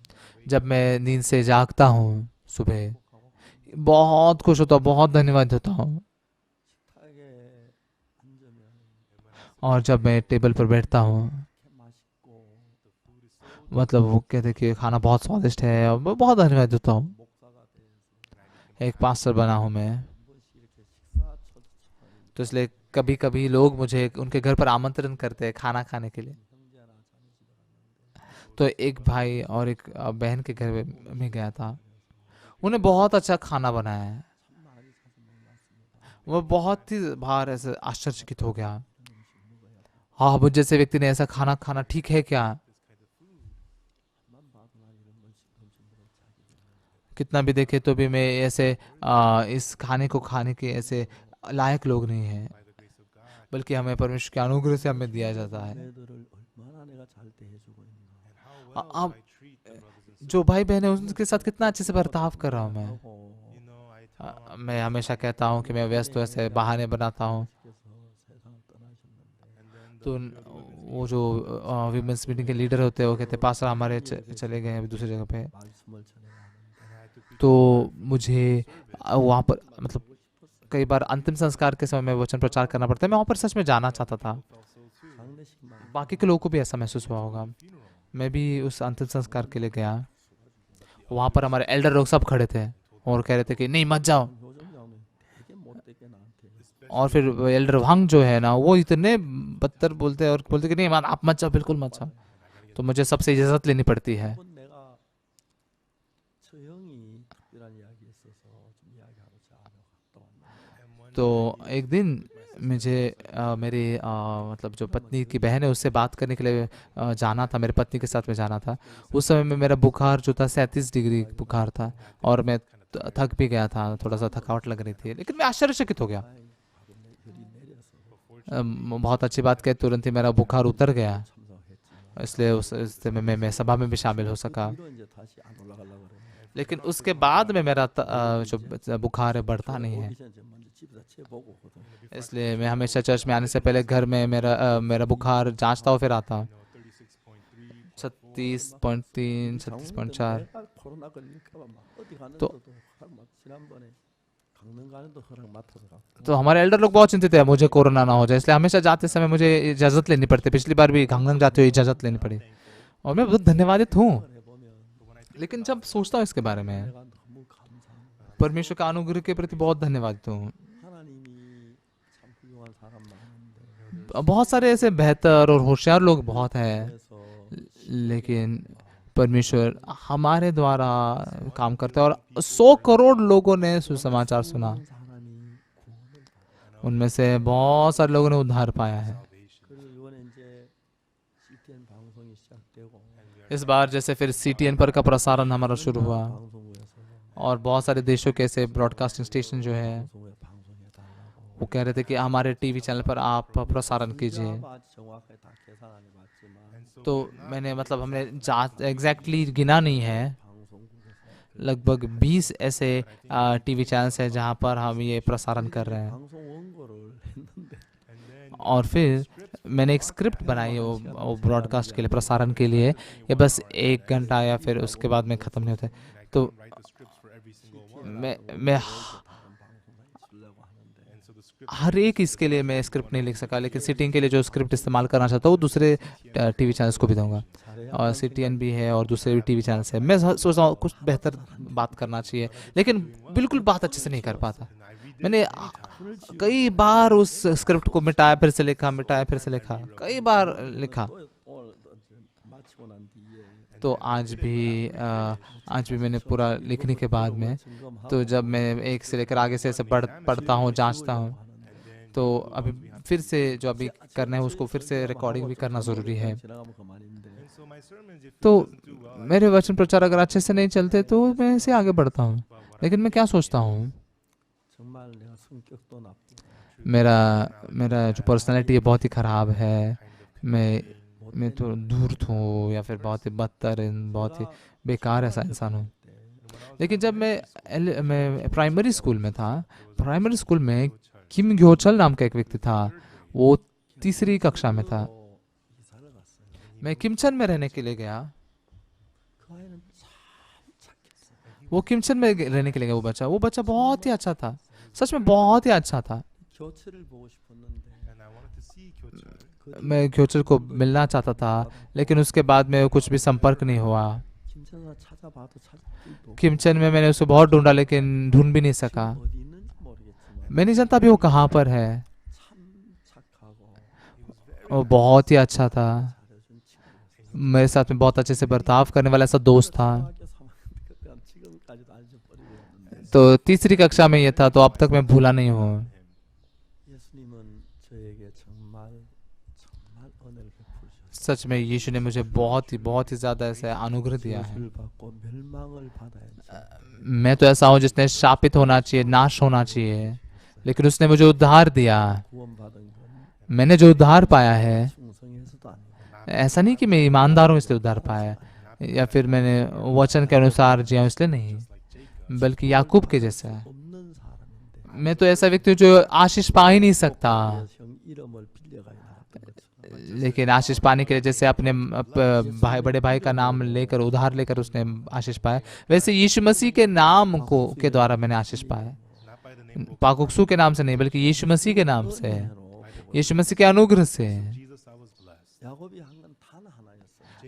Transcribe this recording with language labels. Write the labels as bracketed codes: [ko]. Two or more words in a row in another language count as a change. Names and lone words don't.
[hi] जब मैं नींद से जागता हूँ सुबह, बहुत खुश होता हूँ, बहुत धन्यवाद देता हूँ। [ko] 식탁에 앉으면 [hi] और जब मैं टेबल पर बैठता हूँ, [ko] 이렇게 맛있고 [hi] मतलब वो कहते कि खाना बहुत स्वादिष्ट है, और मैं बहुत धन्यवाद देता हूँ। [ko] 목사가 돼서 [hi] एक पास्टर बना हूँ मैं, [ko] 한 번씩 이렇게 식사처럼 [hi] तो इसलिए कभी कभी लोग मुझे उनके घर पर आमंत्रण करते हैं खाना खाने के लिए। [ko] 형제나 자매 집에 갔는데 [hi] तो एक भाई और एक बहन के घर में गया था, उन्हें बहुत अच्छा खाना बनाया है। [ko] 참 많이 사서 먹었습니다. [hi] वो बहुत ही बाहर ऐसे आश्चर्यचकित हो गया। हाँ, मुझ जैसे व्यक्ति ने ऐसा खाना खाना ठीक है क्या? [ko] 만 봐도 난 이런 음식들을 자기 [hi] कितना भी देखे तो भी मैं ऐसे इस खाने को खाने के ऐसे लायक लोग नहीं हैं, बल्कि हमें परमेश्वर के अनुग्रह से हमें दिया जाता है। [ko] 애들을 얼마나 내가 잘 대해주고 있나. [hi] अब जो भाई बहन है उनके साथ कितना अच्छे से बर्ताव कर रहा हूँ मैं। [ko] 하고 [en] You know, I tell [hi] मैं हमेशा कहता हूँ कि मैं व्यस्त हूँ, ऐसे बहाने बनाता हूँ। [ko] 그래서 세상을 떠나셨는데 [en] and then [hi] तो वो जो [en] women's meeting [hi] के लीडर होते हैं वो कहते पास्टर हमारे चले गए हैं अभी दूसरी जगह पे। [ko] 말씀을 전해가는데 [hi] तो मुझे वहाँ पर मतलब कई बार अंतिम संस्कार के समय में वचन प्रचार करना पड़ता है। मैं वहाँ पर सच में जाना चाहता था। [ko] 장례식만 [hi] बाकी के लोगों को भी ऐसा महसूस हुआ होगा। मैं भी उस अंतिम संस्कार के लिए गया। वहाँ पर हमारे एल्डर लोग सब खड़े थे और कह रहे थे कि नहीं मत जाओ। [ko] 효정장로님 되게 못되게 나한테 [hi] और फिर एल्डर वांग जो है ना, वो इतने बदतर बोलते हैं और बोलते कि नहीं आप मत जाओ, बिल्कुल मत जाओ। तो मुझे सबसे इजाज़त लेनी पड़ती है। [ko] 한번 내가 저 형이 특별한 이야기 있어서 좀 이야기하고 저 안에 갔다 왔는데 [hi] तो एक दिन मुझे मेरी मतलब जो पत्नी की बहन है उससे बात करने के लिए जाना था, मेरे पत्नी के साथ में जाना था। उस समय में मेरा बुखार जो था 37 डिग्री बुखार था और मैं थक भी गया था, थोड़ा सा थकावट लग रही थी, लेकिन मैं आश्चर्यचकित हो गया। [ko] 혈이 내려서 [hi] बहुत अच्छी बात कही, तुरंत ही मेरा बुखार उतर गया, [ko] 참석했지. [hi] इसलिए उस समय में मैं सभा में भी शामिल हो सका। [ko] 위로 이제 다시 안 올라가려고 그래. [hi] लेकिन उसके बाद में मेरा जो बुखार है बढ़ता नहीं है। [ko] 오기 전에 먼저 집에서 재보고 오거든. [hi] इसलिए मैं हमेशा चर्च में आने से पहले घर में मेरा बुखार जांचता हूँ फिर आता हूँ। 36.3 36.4। [ko] 내가 코로나 걸릴까봐 막 어디 또- 가는데도 허락 막 지난번에 강릉 가는데 허락 맡아서 갔고. [hi] तो हमारे एल्डर लोग बहुत चिंतित है मुझे कोरोना ना हो जाए, इसलिए हमेशा जाते समय मुझे इजाज़त लेनी पड़ती है। पिछली बार भी घांगनंग जाते हुए इजाज़त लेनी पड़ी और मैं बहुत धन्यवादित हूँ। [ko] 해보면 [hi] लेकिन जब सोचता हूँ इसके बारे में, [ko] 내가 너무 감사합니다. [hi] परमेश्वर का अनुग्रह के प्रति बहुत धन्यवाद हूँ। [ko] 하나님이 참 훌륭한 사람 많은데 [hi] बहुत सारे ऐसे बेहतर और होशियार लोग बहुत हैं, [ko] 그래서 [hi] लेकिन परमेश्वर हमारे द्वारा काम करता है। और 100 करोड़ लोगों ने सुसमाचार सुना, [ko] 사람이 구원을 [hi] उनमें से बहुत सारे लोगों ने उद्धार पाया है। [ko] 그리고 이번에 이제 CTN 방송이 시작되고 [hi] इस बार जैसे फिर CTN पर का प्रसारण हमारा शुरू हुआ, [ko] 방송국에서 [hi] और बहुत सारे देशों के ऐसे [en] broadcasting station [hi] जो है [ko] 방송에 방송해 달라고 [hi] वो कह रहे थे कि हमारे [en] TV channel [hi] पर आप प्रसारण कीजिए। [ko] 아주 정확하게 다 계산 안 해봤지만 [hi] तो मैंने मतलब हमने जांच एग्जैक्टली गिना नहीं है, [ko] 방송국에서 [hi] लगभग 20 ऐसे [en] TV channels [hi] हैं जहां पर हम ये प्रसारण कर रहे हैं। [ko] 방송 원고를 했는데 [hi] और फिर मैंने एक स्क्रिप्ट बनाई है वो ब्रॉडकास्ट के लिए, प्रसारण के लिए। ये बस 1 घंटा या फिर उसके बाद में ख़त्म नहीं होता है। तो मैं [ko] 주려고 하는데 [hi] हर एक इसके लिए मैं स्क्रिप्ट नहीं लिख सका, लेकिन सीटीएन के लिए जो स्क्रिप्ट इस्तेमाल करना चाहता हूँ वो दूसरे [en] TV channels [hi] को भी दूंगा। और सीटीएन भी है और दूसरे भी [en] TV channels [hi] है। मैं सोचता हूँ कुछ बेहतर बात करना चाहिए, लेकिन बिल्कुल बात अच्छे से नहीं कर पाता। मैंने कई बार उस स्क्रिप्ट को मिटाया, फिर से लिखा, मिटाया, फिर से लिखा, कई बार लिखा। [ko] 오늘 마치고 난 뒤에 [hi] तो आज भी मैंने पूरा लिखने के बाद में, तो जब मैं एक से लेकर आगे से ऐसे पढ़ता हूँ, जांचता हूँ, तो अभी फिर से जो अभी करना है उसको फिर से रिकॉर्डिंग भी करना ज़रूरी है। [ko] 지나가면 그만인데 [hi] तो मेरे वचन प्रचार अगर अच्छे से नहीं चलते तो मैं ऐसे आगे बढ़ता हूँ। लेकिन मैं क्या सोचता हूँ, [ko] 정말 내가 성격도 나쁘고 [hi] मेरा जो पर्सनालिटी है बहुत ही ख़राब है। मैं तो धूर्त हूँ या फिर बहुत ही बदतर, बहुत ही बेकार ऐसा इंसान हूँ। लेकिन जब मैं [en] primary school [hi] में था, [en] primary school [hi] में किम ग्योचल नाम का एक व्यक्ति था, वो 3री कक्षा में था। [ko] 이사를 갔어요. [hi] मैं किमचन में रहने के लिए गया। [ko] 그 아이는 참 착했어요. [hi] वो किमचन में रहने के लिए गया। वो बच्चा बहुत ही अच्छा था, सच में बहुत ही अच्छा था। [ko] 교체를 보고 싶었는데 [hi] मैं ग्योचल को मिलना चाहता था, लेकिन उसके बाद में कुछ भी संपर्क नहीं हुआ। [ko] 김천사 찾아봐도 찾을 길도 [hi] किमचन में मैंने उसे बहुत ढूंढा, लेकिन ढूंढ भी नहीं सका। [ko] 어디 있는지 모르겠지만 [hi] मैं नहीं जानता अभी वो कहाँ पर है। [ko] 참 착하고 [hi] वो बहुत ही अच्छा था, [ko] 잘해준 친구였어요. [hi] मेरे साथ में बहुत अच्छे से बर्ताव करने वाला ऐसा दोस्त था। [ko] 초등학교 3학년 그때 지금까지도 안 잊어버리고 있는데 [hi] तो 3री कक्षा में ये था, तो अब तक मैं भूला नहीं हूँ। [ko] 예수님은 저에게 정말 은혜를 베푸셨어요. [hi] सच में यीशु ने मुझे बहुत ही ज़्यादा ऐसे अनुग्रह दिया है। [ko] 저주를 받고 멸망을 받아야지. [hi] मैं तो ऐसा हूँ जिसने शापित होना चाहिए, नाश होना चाहिए, लेकिन उसने मुझे उद्धार दिया। [ko] 구원받은 건 [hi] मैंने जो उद्धार पाया है, [ko] 충성해서도 아니고 [hi] ऐसा नहीं कि मैं ईमानदार हूँ इसलिए उद्धार पाया, या फिर मैंने वचन के अनुसार जिया हूँ इसलिए नहीं, बल्कि याकूब के जैसा है। [ko] 없는 सा람인데 [hi] मैं तो ऐसा व्यक्ति हूँ जो आशीष पा ही नहीं सकता, [ko] 형 이름을 빌려가야 나갔던 것처럼 [hi] लेकिन आशीष पाने के लिए जैसे अपने बड़े भाई का नाम लेकर, उधार लेकर उसने आशीष पाया, वैसे यीशु मसीह के नाम के द्वारा मैंने आशीष पाया। पाकुक्सू के नाम से नहीं, बल्कि यीशु मसीह के नाम से, [ko] 은혜로 [hi] यीशु मसीह के अनुग्रह से। [ko] 야곱이 한 건 단 하나였어요.